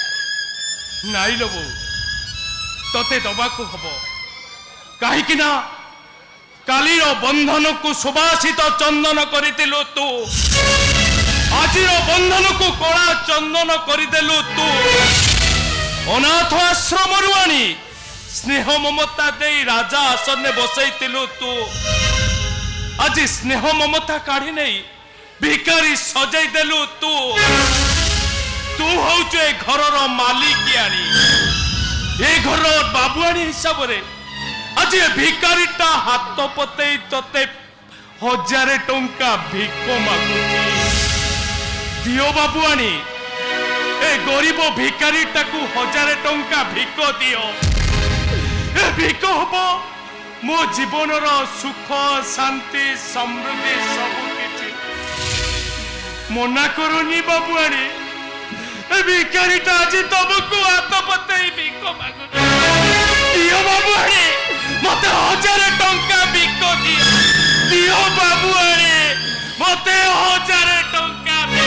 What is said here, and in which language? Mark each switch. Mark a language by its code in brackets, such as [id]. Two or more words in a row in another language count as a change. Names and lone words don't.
[or] ନାଇଁ ଲୋ ବୋଉ, ତତେ ଦବାକୁ ହବ, କାହିଁକି ନା କାଲିର ବନ୍ଧନକୁ ସୁବାସିତ ଚନ୍ଦନ କରିଥିଲୁ ତୁ, ଆଜିର ବନ୍ଧନକୁ କଳା ଚନ୍ଦନ କରିଦେଲୁ ତୁ। ଅନାଥ ଆଶ୍ରମରୁ ଆଣି ସ୍ନେହ ମମତା ଦେଇ ରାଜା ଆସନରେ ବସେଇଥିଲୁ ତୁ। ଆଜି ସ୍ନେହ ମମତା କାଢ଼ି ନେଇ ଭିକାରି ସଜାଇ ଦେଲୁ ତୁ ତୁ হউଛୁ ଏ ଘରର ମାଲିକିଆଣୀ ଏ ଘରର ବାବୁଆଣୀ ହିସାବରେ ଆଜି ଏ ଭିକାରୀଟା ହାତ ପତେଇ ତତେ 1000 ଟଙ୍କା ଭିକ ମାଗୁଛି ଦିଅ ବାବୁଆଣୀ ଏ ଗରିବ ଭିକାରୀଟାକୁ 1000 ଟଙ୍କା ଭିକ ଦିଅ ଏ ଭିକ ହବ ମୋ ଜୀବନର ସୁଖ ଶାନ୍ତି ସମୃଦ୍ଧି ସବୁ କିଛି ମନା କରୁନି ବାବୁଆଣୀ ଏ ଭିକାରୀଟା ଆଜି ତମକୁ ହାତ ପତେଇ ଭିକ ମାଗୁଛି ଦିଅ ବାବୁଆଣୀ ମତେ 1000 ଟଙ୍କା ଭିକ ଦିଅ ଦିଅ ବାବୁଆଣୀ ମତେ 1000 ଟଙ୍କା